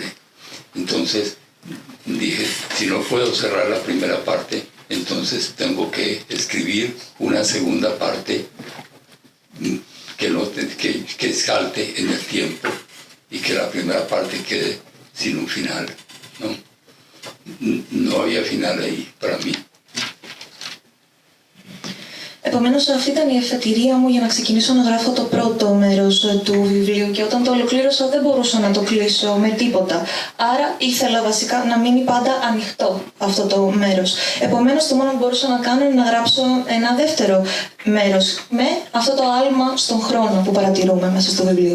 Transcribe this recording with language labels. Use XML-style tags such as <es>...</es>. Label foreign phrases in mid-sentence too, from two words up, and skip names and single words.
<es>Entonces dije, si no puedo cerrar la primera parte, entonces tengo que escribir una segunda parte que salte en el tiempo y que la primera parte quede sin un final, ¿no? No había final ahí para mí.</es> <el>Επομένως αυτή ήταν η εφετηρία μου για να ξεκινήσω να γράφω το πρώτο μέρος του βιβλίου και όταν το ολοκλήρωσα δεν μπορούσα να το κλείσω με τίποτα. Άρα ήθελα βασικά να μείνει πάντα ανοιχτό αυτό το μέρος. Επομένως το μόνο που μπορούσα να κάνω είναι να γράψω ένα δεύτερο μέρος με αυτό το άλμα στον χρόνο που παρατηρούμε μέσα στο βιβλίο.</el>